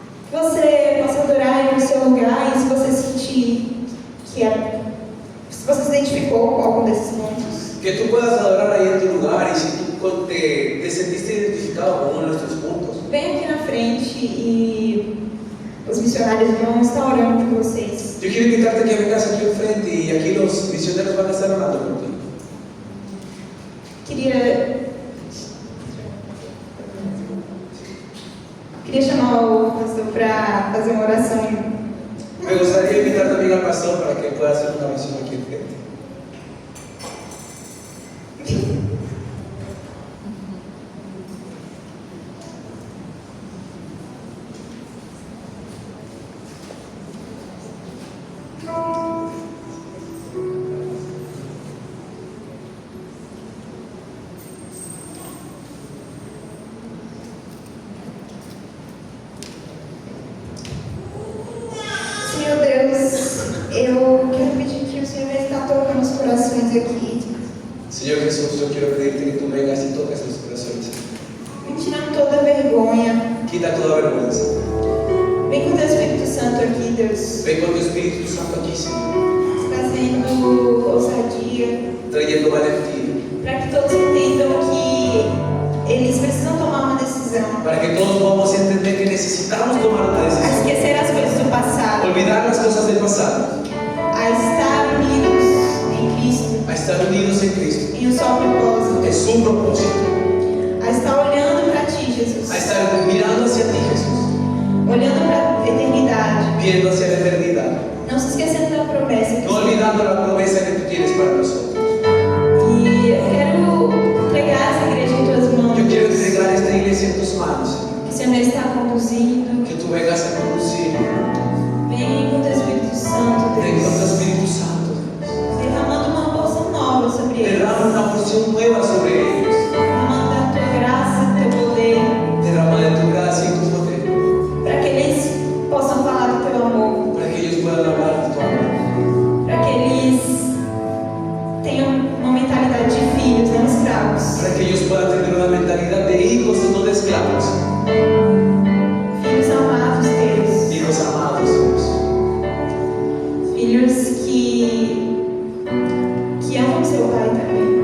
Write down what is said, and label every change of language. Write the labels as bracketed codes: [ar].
[pt] você possa adorar no seu lugar, e se você sentir que se você se identificou com algum desses pontos, [es] que tú puedas adorar ahí en tu lugar, y si tú te sentiste identificado con uno de nuestros puntos, [pt] vem aqui na frente e Os missionários vão estar orando por vocês. [es] Yo quiero invitarte a que vengas aquí al frente y aquí los misioneros van a estar orando por ti. [pt] Queria chamar o pastor para fazer uma oração. [es] Me gustaría invitar también al pastor para que pueda hacer una oración aquí al frente. [pt] Senhor Deus, eu quero pedir que o Senhor está tocando os corações aqui. [es] Señor Jesús, yo quiero pedirte que tú vengas y toques los corazones. [pt] Vem tirando toda vergonha. [es] Quita toda vergüenza. [pt] Vem com o teu Espírito Santo aqui, Deus. [es] Ven con tu Espíritu Santo aquí, Señor, [pt] Trazendo ousadia. [es] trayendo valentía. [pt] Para que todos entendam que eles precisam tomar uma decisão. [es] Para que todos podamos entender que necesitamos tomar una A decisión. [pt] esquecer as coisas do passado. [es] Olvidar las cosas del pasado. [pt] A estar unidos em Cristo. [es] A estar unidos en Cristo. [pt] Em um só propósito. [es] Es su propósito. [pt] A estar olhando para Ti, Jesus. [es] A estar mirando hacia ti, Jesús. [pt] Olhando para a eternidade. [es] Viendo hacia la eternidad. [pt] Não se esquecendo da promessa que [es] No olvidando la promesa que tú tienes para nosotros. [pt] E eu quero entregar essa igreja em Tuas mãos. [es] Yo quiero entregar esta iglesia en tus manos, Señor. [pt] Que o Senhor está conduzindo. [es] Que tú vengas a conducir. [pt] Vem com o Teu Espírito Santo, [es] Ven con tu [pt] Deus. [es] Espíritu Santo. [pt] Derramando uma porção nova sobre eles. [es] Derrama una porción nueva sobre ellos. [pt] Derramando a Tua graça, o Teu poder. [es] Derrama de tu gracia y tu poder. [pt] Para que eles possam falar do Teu amor. [es] Para que ellos puedan hablar de tu amor. [pt] Para que eles tenham uma mentalidade de filhos, não escravos. [es] Para que ellos puedan tener una mentalidad de hijos y no de esclavos. [pt] Filhos amados Teus. [es] Hijos amados, Dios. [pt] Filhos que amam seu Pai também.